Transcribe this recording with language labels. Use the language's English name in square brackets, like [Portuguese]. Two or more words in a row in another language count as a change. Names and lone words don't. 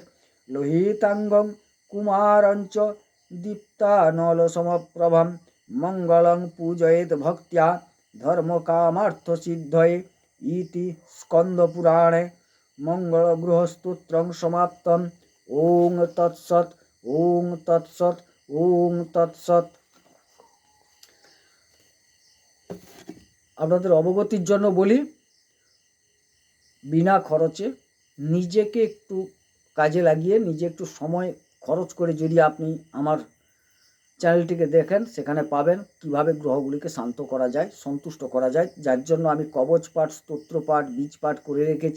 [Sanskrit] लोहितांगं कुमारं च दीप्तानलसमप्रभं मङ्गलं पूजयेत् भक्त्या धर्मकामार्थसिद्धये। इति स्कन्दपुराणे मंगलग्रहस्तोत्रं समाप्तम्। ओं तत्सत्, ओं तत्सत्, ओं तत्सत्। [Bangla] আপনাদের অবগতির জন্য বলি, বিনা খরচে নিজেকে একটু কাজে লাগিয়ে, নিজে একটু সময় খরচ করে যদি আপনি আমার চ্যানেলটিকে দেখেন, সেখানে পাবেন কিভাবে গ্রহগুলিকে শান্ত করা যায়, সন্তুষ্ট করা যায়, যার জন্য আমি কবচ পাঠ, স্তোত্র পাঠ, বীজ পাঠ করে রেখেছি।